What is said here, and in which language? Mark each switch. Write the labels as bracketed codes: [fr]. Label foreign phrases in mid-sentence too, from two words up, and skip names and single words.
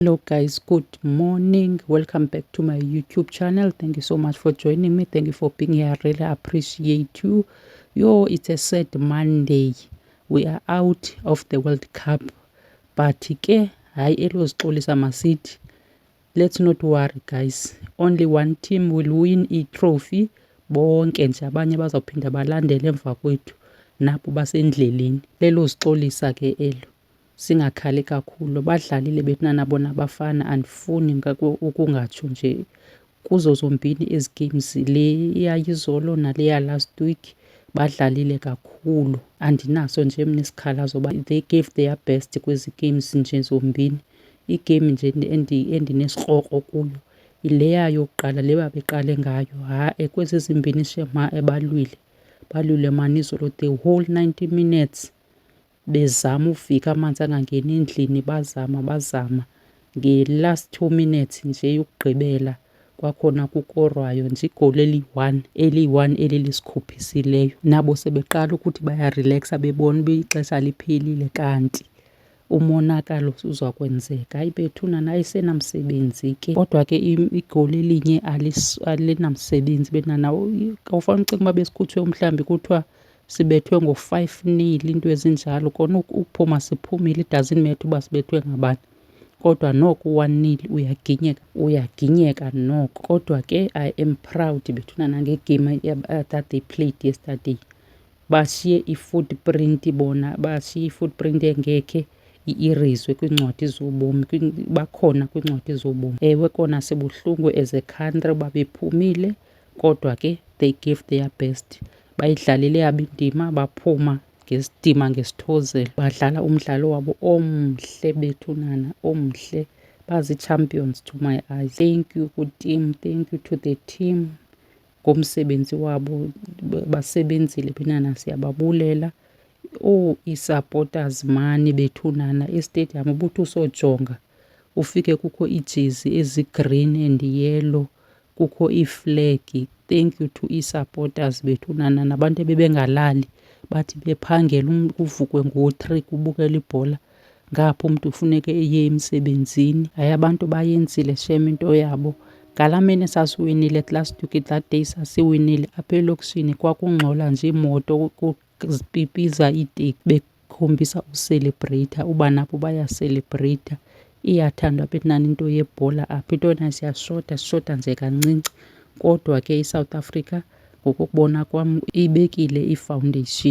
[en] Hello guys, good morning. Welcome back to my YouTube channel. Thank you so much for joining me. Thank you for being here. I really appreciate you. It's a sad Monday. We are out of the World Cup. [xh] But ke hayi elozixolisa masithi. [en] Let's not worry guys. Only one team will win i-trophy. [xh] Bonke nje abanye bazawuphinda balandele emva kwethu. Nabo basendleleni. Lelozixolisa ke elo. Singakhali kakhulu badlalile bethina nabo nabafana andifuni ukungatsho nje kuzo zombini ezi games, le yayizolo nale ya [en] last week [xh] badlalile kakhulu. Andinaso nje mna isikhalazo uba [en] they gave their best [xh] kwezi games nje zombini. Igame nje endineskrokro kuyo ileya yokuqala le babeqale ngayo. Kwezi zimbini shema balwile mani izolo [en] the whole 90 minutes [xh] bezama ufika amanzi angangeni endlini, bazama nge-last 2 minutes nje yokugqibela kwakhona kukorwayo nje igoli eliyi-1 elilisikhuphisileyo. Nabo sebeqala ukuthi bayarelaxa bebona uba ixesha liphelile kanti umonakalo uzakwenzeka. Hayi bethuna ayisenamsebenzi ke, kodwa ke igoli elinye alinamsebenzi benana. Awufane ucinga uba besikhutshwe mhlawumbi kuthiwa sibethwe ngo-5-0 into ezinjalo, kona ukuphuma siphumile, [en] it doesn't matter [xh] uba sibethwe ngabani, kodwa noko 1-0 uyaginyeka noko. Kodwa ke [en] I am proud [xh] bethuna nangegame [en] that they played yesterday. [xh] Bashiye i-footprint bona, bashiye i-footprint engekhe i-eraswe kwiincwadi zobomi, bakhona kwiincwadi zobomi. Ewe kona sibuhlungu [en] as a country [xh] uba bephumile, kodwa ke [en] they gave their best. [xh] Bayidlalile yabo indima, baphuma ngesidima ngesithozelo, badlala umdlalo wabo omhle bethunana, omhle. [en] Bazi-champions to my eyes. Thank you ku-team, thank you to the team [xh] ngomsebenzi wabo, basebenzile benana, siyababulela. I-supporters mani bethunana estadium ubuthi usojonga ufike kukho iijezi ezi- [en] green and yellow, [xh] kukho iiflegi. [en] Thank you to [xh] i-supporters bethunana nabantu ebebengalali bathi bephangela kuvukwe ngo-3 kubukela ibhola. Ngapho umntu ufuneke eye emsebenzini. Hayi abantu bayenzile shem into yabo. Ngalaa mini sasiwinile [en] last week, that day [xh] sasiwinile apha elokishini kwakungxola nje iimoto kuzipipiza iiteksi bekhombisa ucelebrata uba nabo bayacelebrata. Iyathandwa bethunana into yebhola apha, intona sishota nje kancinci. Kodwa ke iSouth Africa ngokubona kwam ibekile ifoundation.